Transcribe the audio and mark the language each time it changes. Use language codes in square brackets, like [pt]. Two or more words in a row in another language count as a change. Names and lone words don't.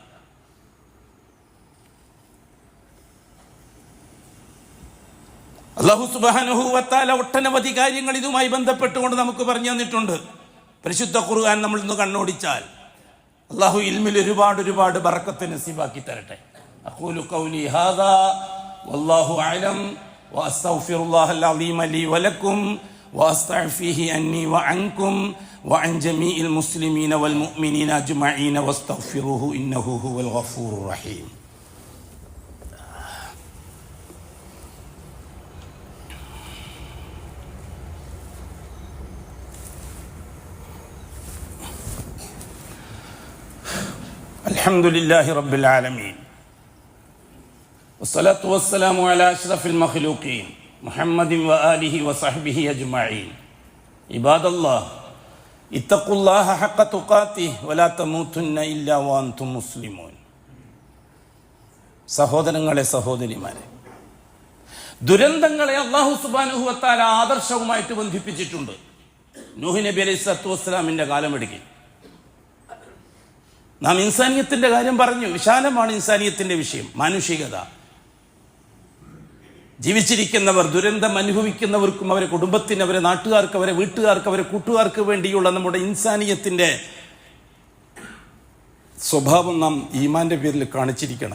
[ml] അല്ലാഹു [ar] سبحانه وتعالى [ml] ഒട്ടനവധി കാര്യങ്ങൾ ഇതുമായി ബന്ധപ്പെട്ടുകൊണ്ട് നമുക്ക് പറഞ്ഞു തന്നിട്ടുണ്ട്. പരിശുദ്ധ ഖുർആൻ നമ്മൾ ഇന്ന് കണ്ണോടിച്ചാൽ അല്ലാഹു ഇൽമിൽ ഒരുപാട് ബറക്കത്ത് നസീബാക്കി തരട്ടെ. [ar] أقول قولي هذا والله أعلم وأستغفر الله العليم لي ولكم وأستعفيه عني وعنكم وعن جميع المسلمين والمؤمنين أجمعين واستغفروه إنه هو الغفور الرحيم. الحمد لله رب العالمين والصلاة والسلام على أشرف المخلوقين محمد وآله وصحبه أجمعين. عباد الله اتقوا الله حق تقاته ولا تموتن إلا وأنتم مسلمون. [ml] സഹോദരങ്ങളെ, സഹോദരിമാരെ, ദുരന്തങ്ങളെ അല്ലാഹു [ar] سبحانه وتعالى [ml] ആദർശവുമായിട്ട് ബന്ധിപ്പിച്ചിട്ടുണ്ട്. നൂഹ് നബി [ar] عليه الصلاة والسلام [ml] കാലമെടുക്കി നാം ഇൻസാനിയത്തിൻ്റെ കാര്യം പറഞ്ഞു. വിശാലമാണ് ഇൻസാനിയത്തിൻ്റെ വിഷയം, മാനുഷികത. ജീവിച്ചിരിക്കുന്നവർ, ദുരന്തം അനുഭവിക്കുന്നവർക്കും അവരെ കുടുംബത്തിന്, അവരെ നാട്ടുകാർക്ക്, അവരെ വീട്ടുകാർക്ക്, അവരെ കൂട്ടുകാർക്ക് വേണ്ടിയുള്ള നമ്മുടെ ഇൻസാനിയത്തിൻ്റെ സ്വഭാവം നാം ഈമാൻ്റെ പേരിൽ കാണിച്ചിരിക്കണം.